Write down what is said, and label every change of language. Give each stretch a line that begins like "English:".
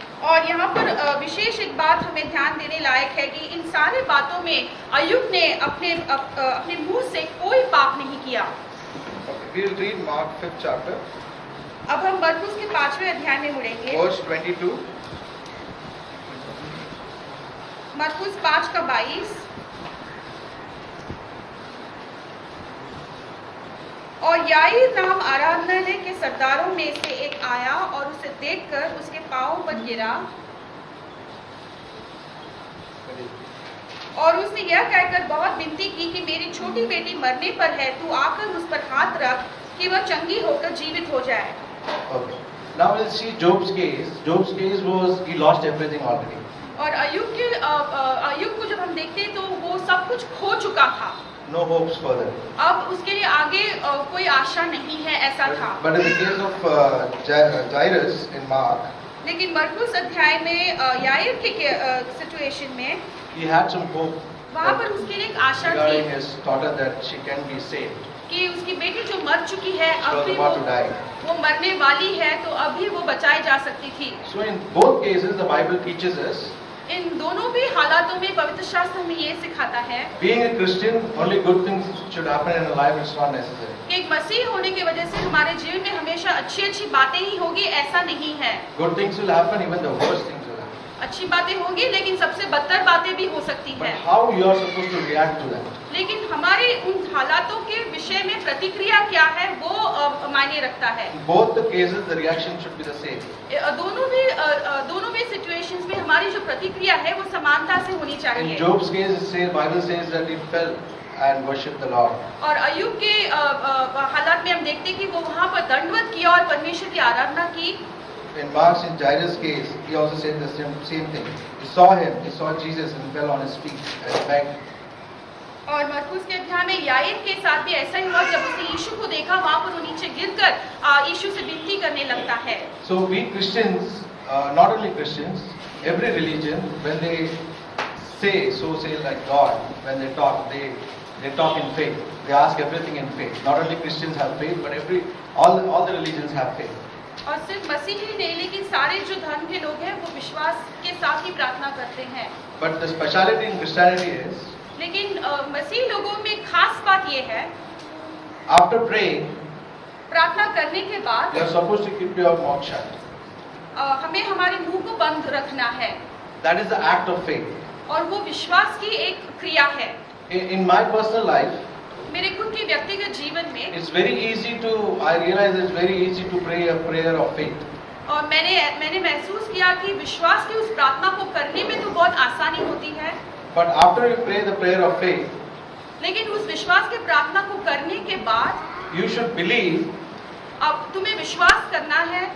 Hindi: और यहाँ पर विशेष एक बात हमें ध्यान देने लायक है कि इन सारे बातों में अय्यूब ने अपने मुंह से कोई पाप नहीं किया।
English: Okay, we will read Mark 5th chapter.
Hindi: अब हम मरकुस के 5वें अध्याय में मुड़ेंगे।
English: Verse 22.
Hindi: मरकुस 5 का 22। और याईर नाम आराधनालय के सरदारों में से एक आया और उसे देखकर उसके पांवों पर गिरा और उसने यह कहकर बहुत विनती की कि मेरी छोटी बेटी मरने पर है, तू आकर उस पर हाथ रख कि वह चंगी होकर जीवित हो जाए।
English: Okay. Now we'll see Job's case. Job's case was he lost everything already.
Hindi: और अय्यूब को जब हम देखते हैं तो वो सब कुछ खो चुका था।
English: No hopes further.
Hindi: अब उसके लिए आगे कोई आशा नहीं है, ऐसा था।
English: But in the case of Jairus in Mark,
Hindi: लेकिन मरकुस अध्याय में याईर के सिचुएशन में
English: he had some hope
Hindi: वहाँ पर उसके लिए एक आशा
English: regarding
Hindi: थी
English: his daughter that she can be saved.
Hindi: कि उसकी बेटी जो मर चुकी है
English: She
Hindi: अब
English: was
Hindi: भी
English: about to die.
Hindi: वो मरने वाली है, तो अभी वो बचाई जा सकती थी।
English: So in both cases, the Bible teaches us,
Hindi: इन दोनों भी हालातों में पवित्र शास्त्र हमें ये सिखाता है
English: being a Christian, only good things should happen in our life. It's not necessary.
Hindi: कि एक मसीह होने की वजह से हमारे जीवन में हमेशा अच्छी अच्छी बातें ही होगी, ऐसा नहीं है।
English: Good things will happen, even the worst things will happen.
Hindi: अच्छी बातें होंगी लेकिन सबसे बदतर बातें भी हो सकती
English: But
Hindi: हैं।
English: how you are supposed to react to that?
Hindi: लेकिन हमारे उन हालातों के विषय में प्रतिक्रिया क्या है वो मायने रखता है।
English: In both the cases, the reaction should be the same.
Hindi: दोनों भी सिचुएशंस में हमारी जो प्रतिक्रिया है वो समानता से होनी
English: In
Hindi: चाहिए।
English: Job's case, it says, Bible says that he fell and worshipped the Lord.
Hindi: और अय्यूब के हालात में हम देखते हैं कि वो वहाँ पर दंडवत किया और परमेश्वर की आराधना की।
English: In Mark's and Jairus' case, he also said the same thing. He saw him, he saw Jesus and fell on his feet and begged.
Hindi: और मरकुस के अध्याय में याईर के साथ भी ऐसा ही हुआ, जब उसने यीशु को देखा वहाँ पर वो नीचे गिरकर यीशु से विनती करने लगता है।
English: So we Christians, not only Christians, every religion, when they say like God, when they talk in faith. They ask everything in faith. Not only Christians have faith, but all the religions have faith.
Hindi: और सिर्फ मसीह ही नहीं, लेकिन सारे जो धर्म के लोग हैं वो विश्वास के साथ ही प्रार्थना करते हैं।
English: But the speciality in Christianity is,
Hindi: लेकिन मसीह लोगों में खास बात ये है,
English: after praying,
Hindi: प्रार्थना करने के बाद
English: you are supposed to keep your mouth shut.
Hindi: हमें हमारे मुंह को बंद रखना है।
English: That is the act of faith.
Hindi: और वो विश्वास की एक क्रिया है।
English: In my personal life,
Hindi: मेरे खुद के व्यक्तिगत जीवन में
English: I realize it's very easy to pray a prayer of faith.
Hindi: और मैंने महसूस किया कि विश्वास की उस प्रार्थना को करने में तो बहुत आसानी होती है,
English: But after you pray the prayer of faith,
Hindi: लेकिन उस विश्वास की प्रार्थना को करने के बाद
English: you should believe.
Hindi: अब तुम्हें विश्वास करना है।